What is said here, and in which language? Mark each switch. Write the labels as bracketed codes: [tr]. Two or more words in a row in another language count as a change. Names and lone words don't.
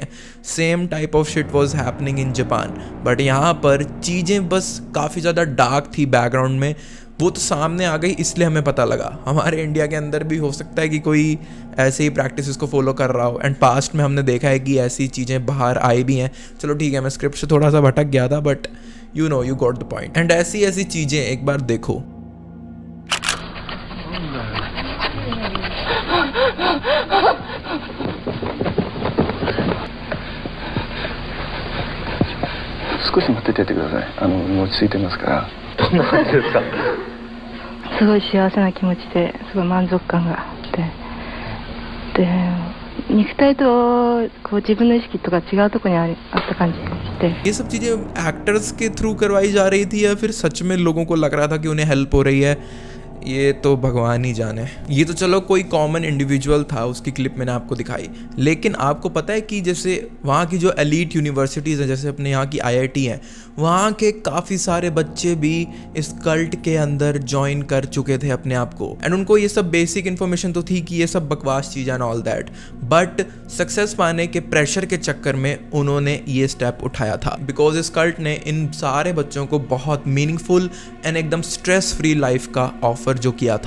[en] same type of shit was happening in Japan, but [hi] यहाँ पर चीज़ें बस काफ़ी ज़्यादा डार्क थी बैकग्राउंड में, वो तो सामने आ गई इसलिए हमें पता लगा। हमारे इंडिया के अंदर भी हो सकता है कि कोई ऐसे ही प्रैक्टिस को फॉलो कर रहा हो, [en] and past [hi] में हमने देखा है कि ऐसी चीज़ें बाहर आई भी हैं। चलो ठीक है, मैं स्क्रिप्ट से थोड़ा सा भटक गया था, [en] But you know, you got the point. [hi] एंड ऐसी चीज़ें एक बार देखो। [ja] 少し待っててください。もう落ち着いてますから。どんな感じですか？すごい幸せな気持ちですごい満足感があって、で肉体とこう自分の意識とか違うところにあった感じがして、 [hi] ये सब चीज़ें एक्टर्स के थ्रू करवाई जा रही थी या फिर सच में लोगों को लग रहा था कि उन्हें हेल्प हो रही है, ये तो भगवान ही जाने। ये तो चलो कोई [en] common individual [hi] था, उसकी क्लिप मैंने आपको दिखाई, लेकिन आपको पता है कि जैसे वहाँ की जो [en] elite universities [hi] हैं, जैसे अपने यहाँ की IIT हैं, वहाँ के काफ़ी सारे बच्चे भी इस कल्ट के अंदर ज्वाइन कर चुके थे अपने आप को, एंड उनको ये सब [en] basic information [hi] तो थी कि ये सब बकवास चीज़ [en] and all that, but success [hi] पाने के प्रेशर के चक्कर में उन्होंने ये स्टेप उठाया था, बिकॉज इस कल्ट ने इन सारे बच्चों को बहुत [en] meaningful and [hi] एकदम [en] stress free life [hi] का ऑफर जो किया था।